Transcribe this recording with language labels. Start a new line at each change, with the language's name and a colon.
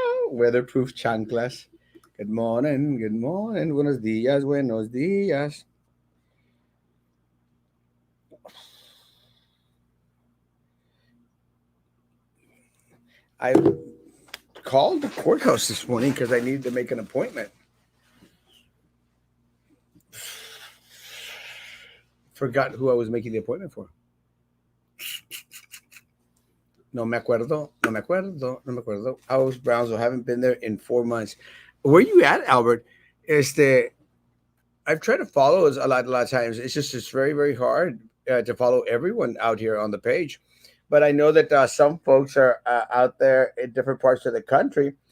English: Weatherproof chanclas. Good morning, good morning.
Spanish: Buenos días, buenos días.
English: I called the courthouse this morning because I needed to make an appointment. Forgot who I was making the appointment for.
Spanish: No me acuerdo, no me acuerdo, no me acuerdo.
English: I was Brownsville. Haven't been there in 4 months. Where you at, Albert? Este, I've tried to follow us a lot of times. It's very very hard to follow everyone out here on the page. But I know that some folks are out there in different parts of the country.